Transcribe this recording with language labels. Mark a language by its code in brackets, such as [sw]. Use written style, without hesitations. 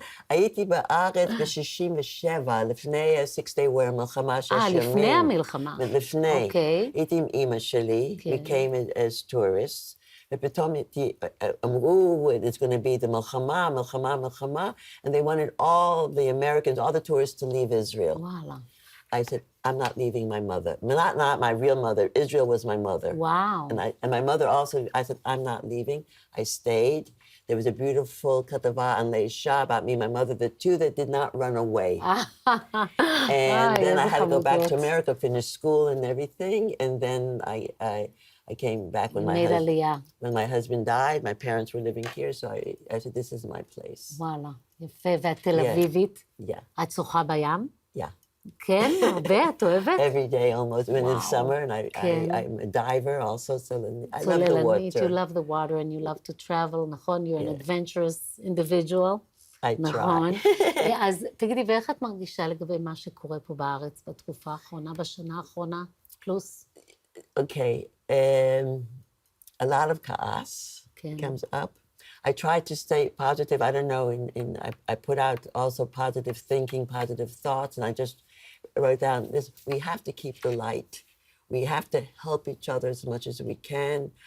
[he] הייתי בארץ ב-67, לפני ה- [en] 6 Day War, [he] מלחמה 6 ימים. לפני המלחמה. לפני. הייתי עם אמא שלי, [en] we came as tourists, [he] ופתאום אמרו, [en] it's going to be the [he] מלחמה, [en] and they wanted all the Americans, all the tourists to leave Israel. [he] וואלה. [en] I said, I'm not leaving my mother. Not my real mother. Israel was my mother. Wow. And my mother also, I said, I'm not leaving. I stayed. There was a beautiful katava on Leisha about me and my mother, the two that did not run away. And then I had to go back to America, finish school and everything. And then I came back when my husband died. My parents were living here, so I said, this is my place. [he] וואלה, יפה. ואת תל אביבית? [en] Yeah. [he] את שוחה בים? [en] Yeah. [he] כן, הרבה, את אוהבת? [en] Every day almost, when it's summer, and I'm a diver also, so I love the water. You love the water and you love to travel, [he] נכון? [en] You're an adventurous individual. I try. [he] נכון. אז תגידי, ואיך את מרגישה לגבי מה שקורה פה בארץ בתקופה האחרונה, בשנה האחרונה? פלוס? [en] Okay, a lot of ka'as comes up. I try to stay positive. I don't know, I put out also positive thinking, positive thoughts, and I just wrote down this. We have to keep the light. We have to help each other as much as we can.